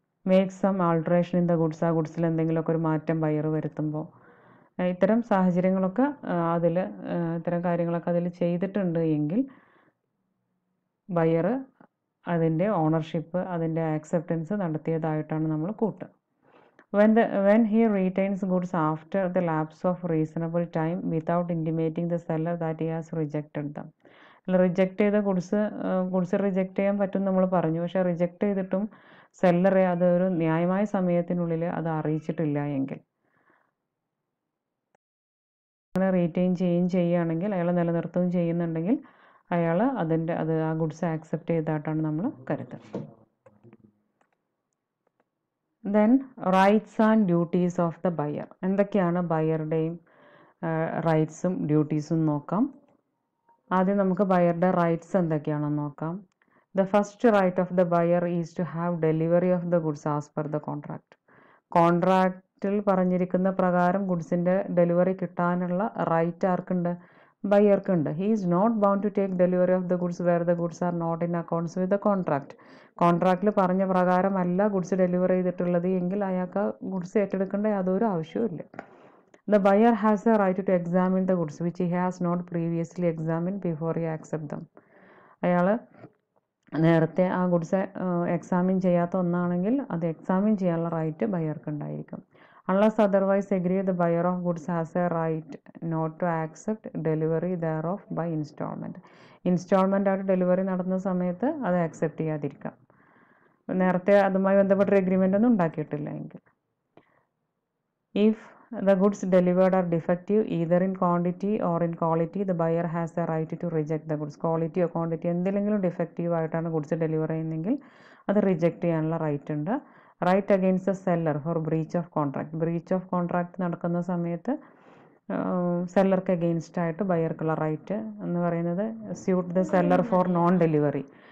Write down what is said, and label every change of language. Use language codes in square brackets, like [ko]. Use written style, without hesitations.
[en] make some alteration in the goods, [ml] ആ ഗുഡ്സിൽ എന്തെങ്കിലുമൊക്കെ ഒരു മാറ്റം ബയർ വരുത്തുമ്പോൾ, ഇത്തരം സാഹചര്യങ്ങളൊക്കെ ഇത്തരം കാര്യങ്ങളൊക്കെ അതിൽ ചെയ്തിട്ടുണ്ട് എങ്കിൽ ബയർ അതിൻ്റെ ഓണർഷിപ്പ്, അതിൻ്റെ ആക്സെപ്റ്റൻസ് നടത്തിയതായിട്ടാണ് നമ്മൾ കൂട്ടുക. [en] When he retains goods after the lapse of reasonable time without intimating the seller that he has rejected them. [ml] Reject ചെയ്ത ഗുഡ്സ് റിജക്റ്റ് ചെയ്യാൻ പറ്റും നമ്മൾ പറഞ്ഞു. പക്ഷേ റിജക്റ്റ് ചെയ്തിട്ടും സെല്ലറെ അതൊരു ന്യായമായ സമയത്തിനുള്ളിൽ അത് അറിയിച്ചിട്ടില്ല എങ്കിൽ, അങ്ങനെ റീറ്റെയിൻ ചെയ്യുകയാണെങ്കിൽ, അയാൾ നിലനിർത്തുകയും ചെയ്യുന്നുണ്ടെങ്കിൽ അയാൾ ആ ഗുഡ്സ് ആക്സെപ്റ്റ് ചെയ്തതായിട്ടാണ് നമ്മൾ കരുതുന്നത്. [en] Then rights and duties of the buyer. [ml] എന്തൊക്കെയാണ് ബയറുടെയും റൈറ്റ്സും ഡ്യൂട്ടീസും നോക്കാം. ആദ്യം നമുക്ക് ബയറുടെ റൈറ്റ്സ് എന്തൊക്കെയാണെന്ന് നോക്കാം. [en] The first right of the buyer is to have delivery of the goods as per the contract. [ml] കോൺട്രാക്റ്റിൽ പറഞ്ഞിരിക്കുന്ന പ്രകാരം ഗുഡ്സിൻ്റെ ഡെലിവറി കിട്ടാനുള്ള right ആർക്കുണ്ട്? ബയർക്കുണ്ട്. [en] He is not bound to take delivery of the goods where the goods are not in accounts with the contract. [ml] കോൺട്രാക്റ്റിൽ പറഞ്ഞ പ്രകാരമല്ല goods deliver ചെയ്തിട്ടുള്ളത് എങ്കിൽ അയാൾക്ക് goods ഏറ്റെടുക്കേണ്ട യാതൊരു ആവശ്യവുമില്ല. [en] The buyer has a right to examine the goods which he has not previously examined before he accepts them. [ml] അയാൾ നേരത്തെ ആ goods examine ചെയ്യാത്ത ഒന്നാണെങ്കിൽ അത് എക്സാമിൻ ചെയ്യാനുള്ള റൈറ്റ് ബയർക്ക് ഉണ്ടായിരിക്കും. [en] Unless otherwise agreed, the buyer of goods has a right not to accept delivery thereof by installment. [ml] Instalment ആയിട്ട് delivery നടത്തുന്ന സമയത്ത് അത് ആക്സെപ്റ്റ് ചെയ്യാതിരിക്കാം, നേരത്തെ അതുമായി ബന്ധപ്പെട്ടൊരു എഗ്രിമെൻ്റ് ഒന്നും ഉണ്ടാക്കിയിട്ടില്ല എങ്കിൽ. [en] If the goods delivered are defective either in quantity or in quality, the buyer has a right to reject the goods. [ml] Quality oh quantity എന്തെങ്കിലും ഡിഫക്റ്റീവ് ആയിട്ടാണ് ഗുഡ്സ് ഡെലിവർ ചെയ്യുന്നതെങ്കിൽ അത് റിജക്റ്റ് ചെയ്യാനുള്ള റൈറ്റ് ഉണ്ട്. [en] right against the seller for [ml] breach of contract. Breach of contract നടക്കുന്ന സമയത്ത് സെല്ലർക്ക് against ആയിട്ട് ബയർക്കുള്ള right എന്ന് പറയുന്നത് [en] Suit the seller for non delivery.